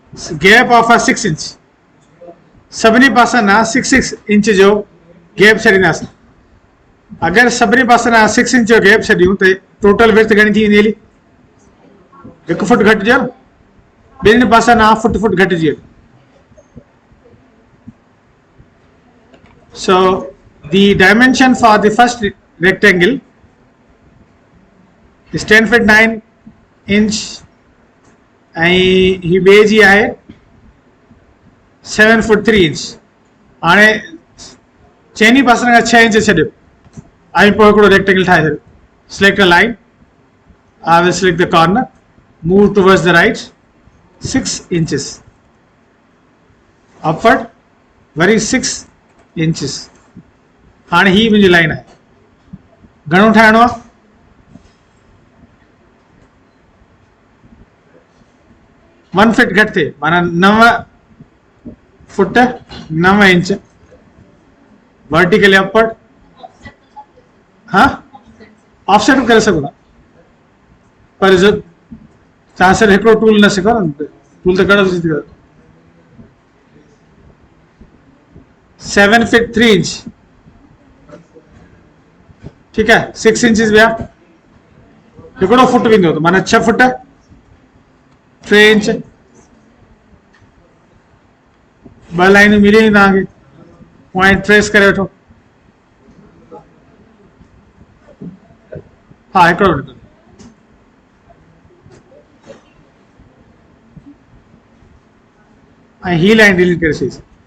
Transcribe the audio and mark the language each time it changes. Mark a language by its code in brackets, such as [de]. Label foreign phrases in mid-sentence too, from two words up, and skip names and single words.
[en] gap of 6 inch [sd] सभिनी पासनि ना 6 इंच जो गैप छॾींदासीं अगरि सभिनी पासनि ना 6 इंच जो गैप छॾियूं त [en] total width [sd] घणी थी वेंदी हली 1 फुट घटिजियो ॿिनि पासनि ना फुट घटिजी वियो [en] so the dimension for the first rectangle is 10 feet 9 inch [sd] ऐं ही ॿिए जी आहे [en] 7 foot 3 inch [sd] हाणे चइनी पासनि खां 6 इंच छॾियो ऐं पोइ हिकिड़ो रेक्टेंगल ठाहे छॾियो [en] select a line I will select the corner move towards the right 6 inches [sd] upward वरी 6 inches हाणे ही मुंहिंजी लाइन आहे घणो ठाहिणो आहे 1 फीट घटि थिए माना 9 फुट 9 इंच [en] vertically upward [sd] हाँ ऑफसेट भी करे सघो था पर जो तव्हां सिर्फ़ु हिकिड़ो टूल न सिखो न टूल त घणो थी करो [en] 7 feet 3 inch [sd] ठीकु आहे 6 इंचिस विया हिकिड़ो फुट वेंदो त माना 6 फुट 3 इंच ॿ लाइनूं मिली वेंदियूं तव्हांखे [en] point trace [sd] करे वठो हा हिकिड़ो मिनट ऐं ही लाइन डिलीट करे छॾीसीं